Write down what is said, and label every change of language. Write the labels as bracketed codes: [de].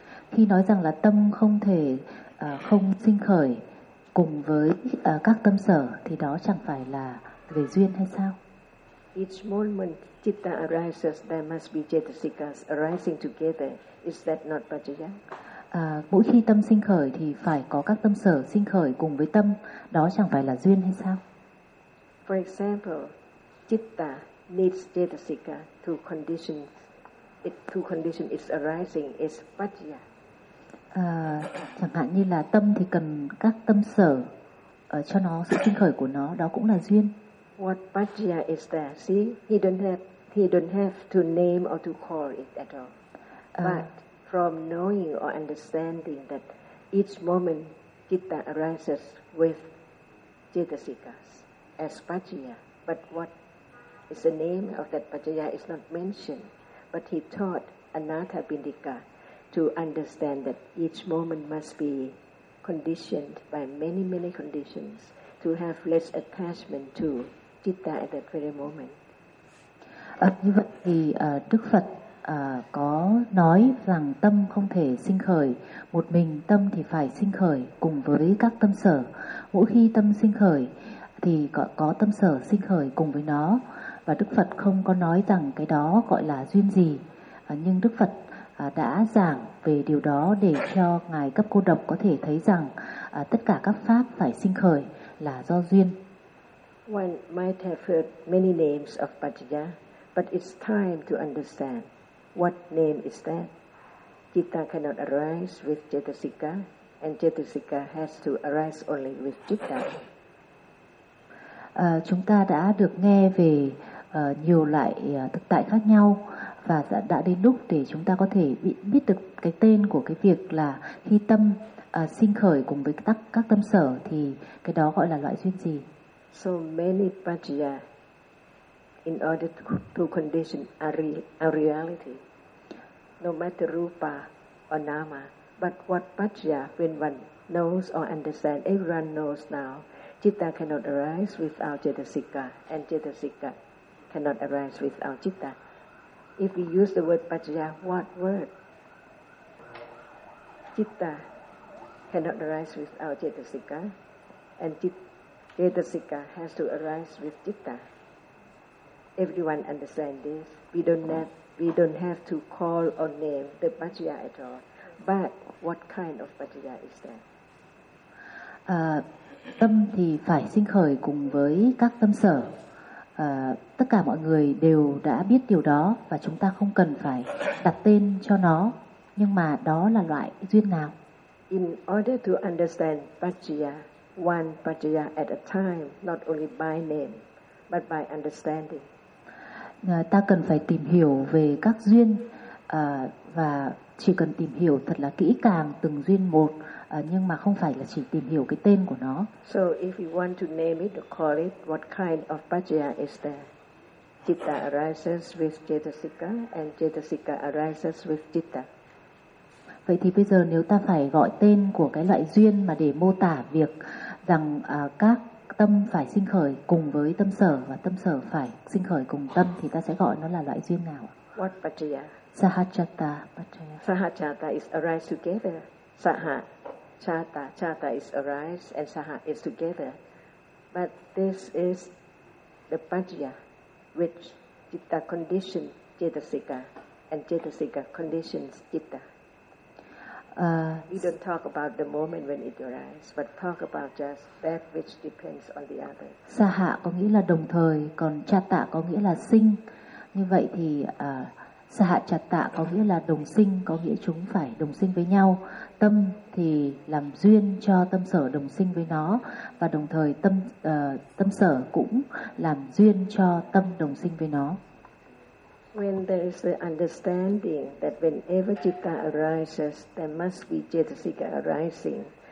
[vi] Khi nói rằng là tâm không thể không sinh khởi cùng với các tâm sở, thì đó chẳng phải là về duyên hay sao? [en] Each moment citta arises, there must be cetasikas arising together. Is that not pajaya? [vi] Mỗi khi tâm sinh khởi thì phải có các tâm sở sinh khởi cùng với tâm, đó chẳng phải là duyên hay sao? [en] For example, citta needs cetasika to condition it, to condition its arising is pajaya. [vi] Chẳng hạn như là tâm thì cần các tâm sở cho nó sự sinh khởi của nó, đó cũng là duyên. [en] What pajaya is there? See, he don't have to name or to call it at all. But from knowing or understanding that each moment citta arises with cetasikas as pajaya, but what is the name of that pajaya is not mentioned. But he taught Anatta Pindika to understand that each moment must be conditioned by many, many conditions to have less attachment to citta at that very moment. [vi] Như vậy thì Đức Phật có nói rằng tâm không thể sinh khởi, một mình tâm thì phải sinh khởi cùng với các tâm sở. Mỗi khi tâm sinh khởi thì có tâm sở sinh khởi cùng với nó. Và Đức Phật không có nói rằng cái đó gọi là duyên gì, nhưng Đức Phật đã giảng về điều đó để cho Ngài Cấp Cô Độc có thể thấy rằng tất cả các pháp phải sinh khởi là do duyên. [en] One might have heard many names of Pajjaya, but it's time to understand what name is that. Citta cannot arise with Cetasika, and Cetasika has to arise only with Citta. [vi] Chúng ta đã được nghe về nhiều loại thực tại khác nhau, và đã đến lúc để chúng ta có thể biết được cái tên của cái việc là khi tâm sinh khởi cùng với các tâm sở thì cái đó gọi là loại duyên gì. [en] So many Pajjaya in order to condition our reality, no matter rupa or nama, but what Pajjaya, when one knows or understands, everyone knows now, citta cannot arise without cetasika, and cetasika cannot arise without citta. If we use the word Pajjaya, what word? Citta cannot arise without cetasika, and cetasika has to arise with citta. Everyone understand this. We don't have to call or name the Pajjaya at all. But what kind of Pajjaya is that? [vi] Tâm thì phải sinh khởi cùng với các tâm sở. Tất cả mọi người đều đã biết điều đó và chúng ta không cần phải đặt tên cho nó. Nhưng mà đó là loại duyên nào? [en] In order to understand Pajjaya, one Pajjaya at a time, not only by name, but by understanding. [vi] Ta cần phải tìm hiểu về các duyên và chỉ cần tìm hiểu thật là kỹ càng từng duyên một, nhưng mà không phải là chỉ tìm hiểu cái tên của nó. [en] So if you want to name it or call it, what kind of Pajjaya is there? Citta arises with Cetasika, and Cetasika arises with Citta. [vi] Vậy thì bây giờ nếu ta phải gọi tên của cái loại duyên mà để mô tả việc rằng các tâm phải sinh khởi cùng với tâm sở và tâm sở phải sinh khởi cùng tâm thì ta sẽ gọi nó là loại duyên nào? [en] What Pajjaya? [pi] Sahajata Pajjaya. [en] Sahajata is arise together. Sahajata. Chata is arise and saha is together. But this is the Pajjaya which citta conditions cetasika and cetasika conditions citta. We don't talk about the moment when it arises, but talk about just that which depends on the other. [vi] Saha có nghĩa là đồng thời, còn chata có nghĩa là sinh. Như vậy thì saha chata có nghĩa là đồng sinh, có nghĩa chúng phải đồng sinh với nhau. Tâm thì làm duyên cho tâm sở đồng sinh với nó, và đồng thời tâm tâm sở cũng làm duyên cho tâm đồng sinh với nó. [en] When there is the understanding that whenever citta arises, there must be cetasika arising.